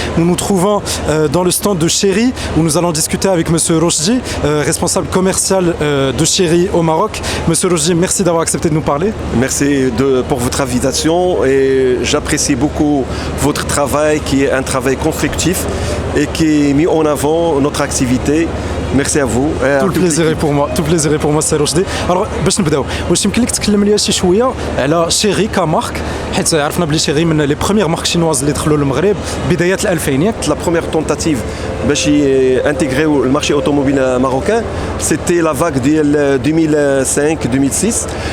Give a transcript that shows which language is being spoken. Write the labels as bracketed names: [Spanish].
[French] Nous nous trouvons dans le stand de Chery où nous allons discuter avec Monsieur Rochdi, responsable commercial de Chery au Maroc. Monsieur Rochdi, merci d'avoir accepté de nous parler. Merci pour votre invitation et j'apprécie beaucoup votre travail qui est un travail constructif et qui met en avant notre activité. Merci à vous. Tout le plaisir est pour moi. Tout le plaisir est pour moi, c'est Rochdi. [Arabic] Alors, باش نبداو واش يمكن لك تكلم لي شي شويه على شيري كمارك حيت عرفنا بلي شيري من لي بروميير مارك شينواز اللي دخلوا للمغرب بدايات الألفينيات. [French] La première tentative باش intégrer le marché automobile marocain, c'était la vague de 2005-2006.